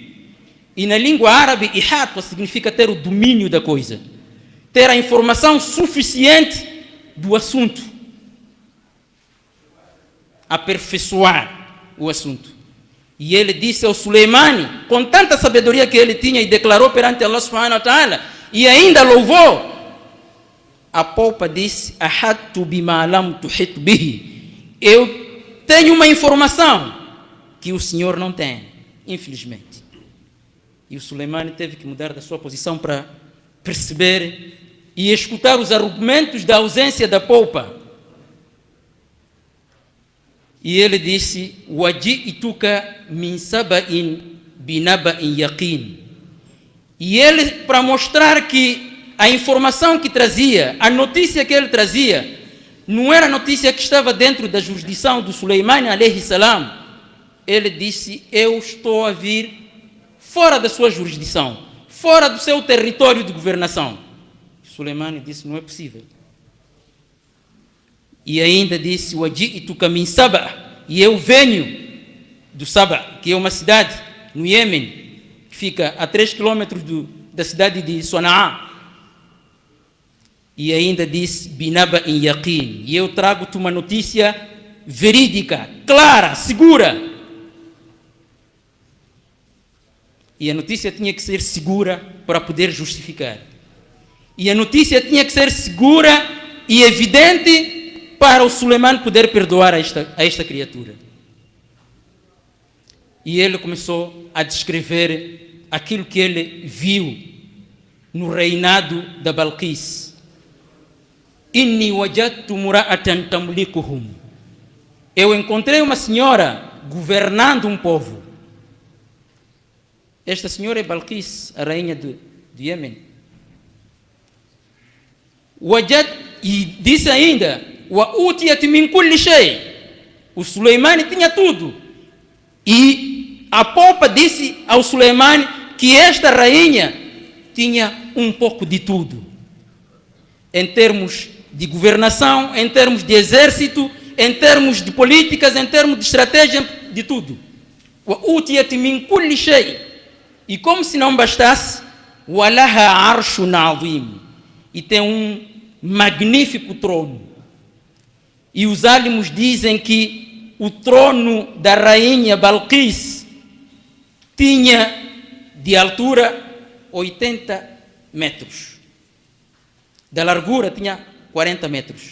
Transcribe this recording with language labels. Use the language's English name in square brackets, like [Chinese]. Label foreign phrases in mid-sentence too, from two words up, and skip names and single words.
[Portuguese] E na língua árabe, ihata significa ter o domínio da coisa, ter a informação suficiente do assunto, aperfeiçoar o assunto. E ele disse ao Suleimani, com tanta sabedoria que ele tinha, e declarou perante Allah [Arabic] سبحانه وتعالى, [Portuguese] e ainda louvou, a popa disse: [Arabic] أحطت بما لم تحط به. [Portuguese] Eu tenho uma informação que o senhor não tem, infelizmente. E o Suleimani teve que mudar da sua posição para perceber e escutar os argumentos da ausência da polpa. E ele disse: [Arabic] "وجئتك من سبإ بنبإ يقين." [Portuguese] E ele, para mostrar que a informação que trazia, a notícia que ele trazia, não era a notícia que estava dentro da jurisdição do Suleimani [Arabic] عليه السلام, [Portuguese] ele disse: "Eu estou a vir fora da sua jurisdição, fora do seu território de governação." Suleimani disse: "Não é possível." E ainda disse: [Arabic] "وجئتك من سبإ." [Portuguese] E eu venho do Saba, que é uma cidade no Iêmen, que fica a 3 quilômetros da cidade de Sana'a. E ainda disse: [Arabic] "بنبإ يقين." [Portuguese] E eu trago-te uma notícia verídica, clara, segura. E a notícia tinha que ser segura para poder justificar. E a notícia tinha que ser segura e evidente para o Suleimani poder perdoar a esta criatura. E ele começou a descrever aquilo que ele viu no reinado da Balqis. [Arabic] "إني وجدت امرأة تملكهم." [Portuguese] Eu encontrei uma senhora governando um povo. Esta senhora é Balqis, a rainha do Iêmen. E disse ainda: [Arabic] "وأوتيت من كل شيء." [Portuguese] O Suleimani tinha tudo. E a polpa disse ao Suleimani que esta rainha tinha um pouco de tudo. Em termos de governação, em termos de exército, em termos de políticas, em termos de estratégia, de tudo. [Arabic] وأوتيت من كل شيء. [Portuguese] E como se não bastasse, [Arabic] ولها عرش عظيم. [Portuguese] E tem um magnífico trono. E os álimos dizem que o trono da rainha Balqis tinha de altura 80 metros. Da largura tinha 40 metros.